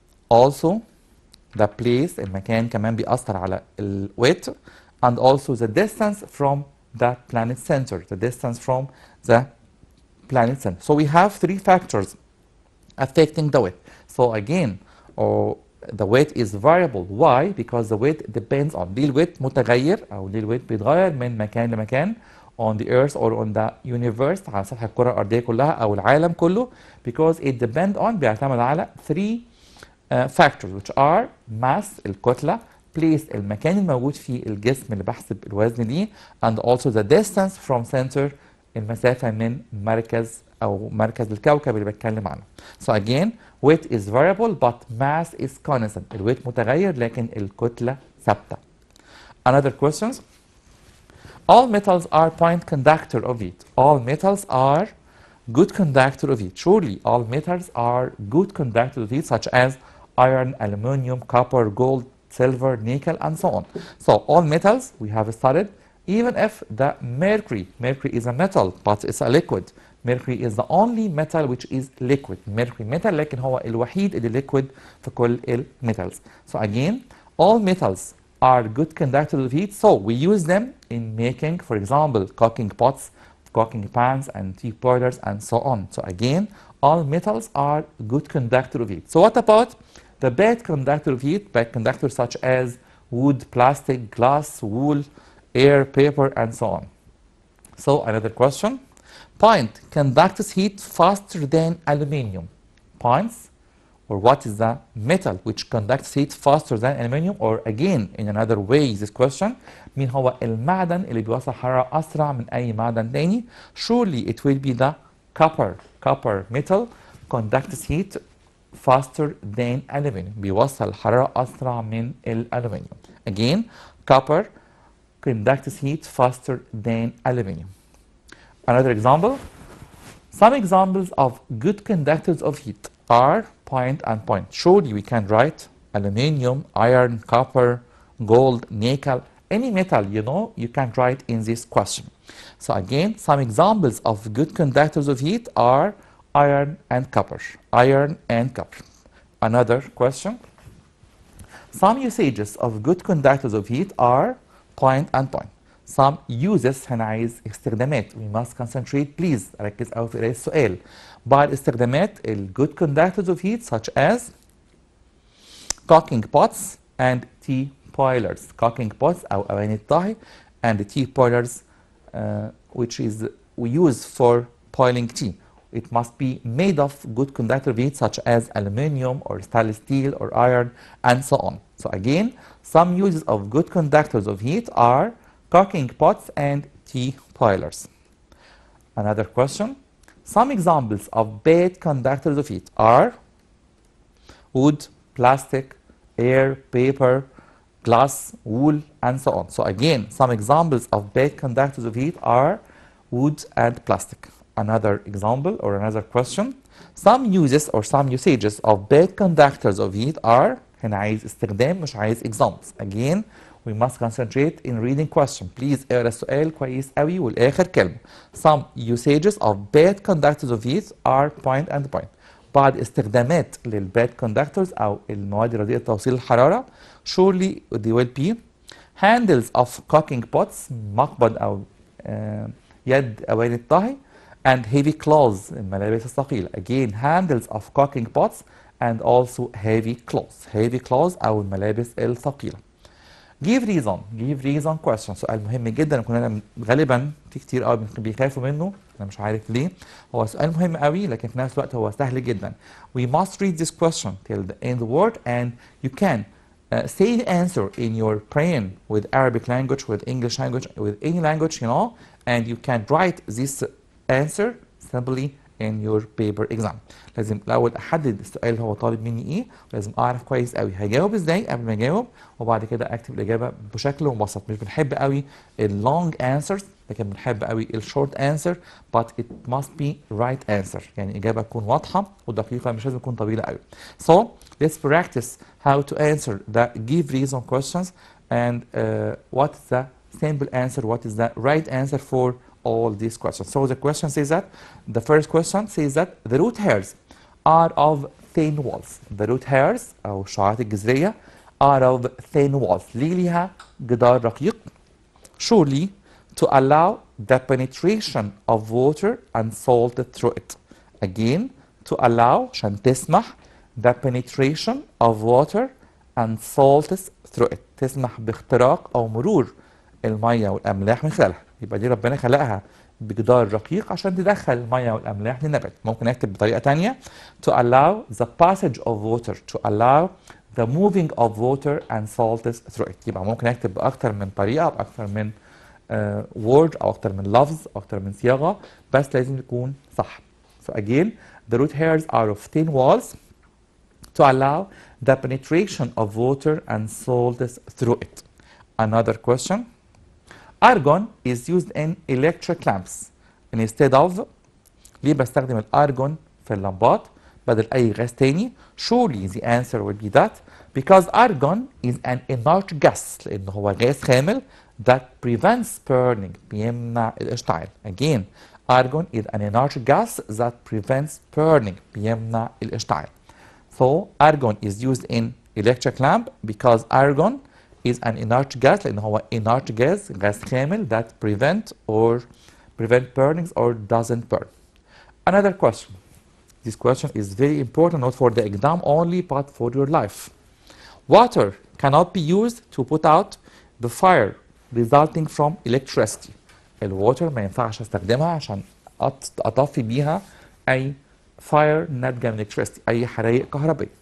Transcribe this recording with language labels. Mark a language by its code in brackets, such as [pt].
[en] Also, the place, [ar] المكان كمان بيأثر على ال [en] weight, and also the distance from the planet center. The distance from the planet center. So we have 3 factors affecting the weight. So again, the weight is variable. Why? Because the weight depends on. [ar] ليه الويت متغير أو ليه الويت بيتغير من مكان لمكان [en] on the earth or on the universe [ar] على سطح الكرة الأرضية كلها أو العالم كله, [en] because it depends on [ar] بيعتمد على 3 factors, [en] which are mass [ar] الكتلة, place المكان الموجود فيه الجسم اللي بحسب الوزن ليه, [en] and also the distance from center [ar] المسافة من مركز الكوكب اللي بتكلم عنه. [en] So again, weight is variable but mass is constant. [ar] الويت متغير لكن الكتلة ثابتة. [en] Another questions. All metals are point conductor of heat. All metals are good conductor of heat. Surely all metals are good conductor of heat, such as iron, aluminum, copper, gold, silver, nickel, and so on. So all metals we have studied, even if the mercury is a metal but it's a liquid. Mercury is the only metal which is liquid. Mercury metal [ar] لكن هو الوحيد اللي liquid في كل metals. [en] So again, all metals are good conductors of heat, so we use them in making, for example, cooking pots, cooking pans, and tea boilers, and so on. So again, all metals are good conductor of heat. So what about the bad conductor of heat? Bad conductors such as wood, plastic, glass, wool, air, paper, and so on. So another question. Point conducts heat faster than aluminium. Points, or what is the metal which conducts heat faster than aluminium? Or again, in another way, this question, [ar] مين هو المعدن اللي بيوصل حرارة أسرع من أي معدن تاني? [en] Surely it will be the copper. Copper metal conducts heat faster than aluminium. [ar] بيوصل حرارة أسرع من الألومنيوم. [en] Again, copper conducts heat faster than aluminium. Another example. Some examples of good conductors of heat are point and point. Surely we can write aluminium, iron, copper, gold, nickel, any metal you can write in this question. So again, some examples of good conductors of heat are iron and copper. Iron and copper. Another question. Some usages of good conductors of heat are point and point. Some uses [ar] هنا عايز استخدامات. [en] We must concentrate please. [ar] ركز قوي في قراية السؤال. بعد استخدامات ال [en] good conductors of heat such as cooking pots and tea boilers. Cooking pots [ar] أو أواني الطهي [en] and tea boilers which is we use for boiling tea. It must be made of good conductor of heat such as aluminum or stainless steel or iron and so on. So again, some uses of good conductors of heat are cooking pots and tea boilers. Another question. Some examples of bad conductors of heat are wood, plastic, air, paper, glass, wool, and so on. So again, some examples of bad conductors of heat are wood and plastic. Another example or another question. Some uses or some usages of bad conductors of heat are, [ar] هنا عايز استخدام مش عايز [en] examples. Again, we must concentrate in reading question. Please [ar] اقرا السؤال كويس قوي والآخر كلمة. [en] Some usages of bad conductors of heat are point and point. [ar] بعض استخدامات للباد كوندكتورز أو المواد رديئة توصيل الحرارة. [en] Surely they will be handles of cooking pots [ar] مقبض أو يد أواني الطهي [en] and heavy clothes [ar] الملابس الثقيلة. [en] Again handles of cooking pots and also heavy clothes [ar] أو الملابس الثقيلة. [en] Give reason question. [ar] سؤال مهم جدا كلنا غالبا في كتير قوي بيخافوا منه، انا مش عارف ليه. هو سؤال مهم قوي لكن في نفس الوقت هو سهل جدا. [en] We must read this question till the end of the word and you can say the answer in your brain with Arabic language, with English language, with any language, you know, and you can write this answer simply in your paper exam. [ar] لازم الاول احدد السؤال اللي هو طالب مني ايه، ولازم اعرف كويس قوي هجاوب ازاي قبل ما اجاوب، وبعد كده اكتب الاجابه بشكل مبسط. مش بنحب قوي اللونج answers لكن بنحب قوي الشورت answer [en] but it must be right answer. [ar] يعني اجابه تكون واضحه ودقيقه مش لازم تكون طويله قوي. [en] So let's practice how to answer the give reason questions and what is the simple answer, what is the right answer for all these questions. So the question says that, the first question says that the root hairs are of thin walls. The root hairs [ar] أو الشعرات الجذرية [en] are of thin walls. [ar] ليه ليها جدار رقيق؟ [en] Surely to allow the penetration of water and salt through it. Again, to allow [ar] عشان تسمح [en] the penetration of water and salt through it. [ar] تسمح باختراق أو مرور المية والأملاح من خلالها. يبقى دي ربنا خلقها بجدار رقيق عشان تدخل المية والأملاح للنبات. ممكن نكتب بطريقة تانية [en] to allow the passage of water, to allow the moving of water and salts through it. [ar] يبقى ممكن نكتب بأكتر من طريقة بأكتر من word أو أكتر من لفظ أو أكتر من صياغة بس لازم يكون صح. [en] So again, the root hairs are of thin walls to allow the penetration of water and salts through it. Another question. Argon is used in electric lamps instead of. [ar] ليه بستخدم الارجون في اللمبات بدل اي غاز تاني؟ [en] Surely the answer would be that because argon is an inert gas [ar] لانه هو غاز خامل [en] that prevents burning [ar] بيمنع الاشتعال. [en] Again, argon is an inert gas that prevents burning [ar] بيمنع الاشتعال. [en] So argon is used in electric lamp because argon is an inert gas [ar] لأنه هو [en] inert gas [ar] غاز خامل [en] that prevent burnings or doesn't burn. Another question. This question is very important not for the exam only but for your life. Water cannot be used to put out the fire resulting from electricity. [ar] الووتر ما ينفعش استخدمها عشان اطفي بيها اي fire ناتجة من electricity اي حرائق كهربائية.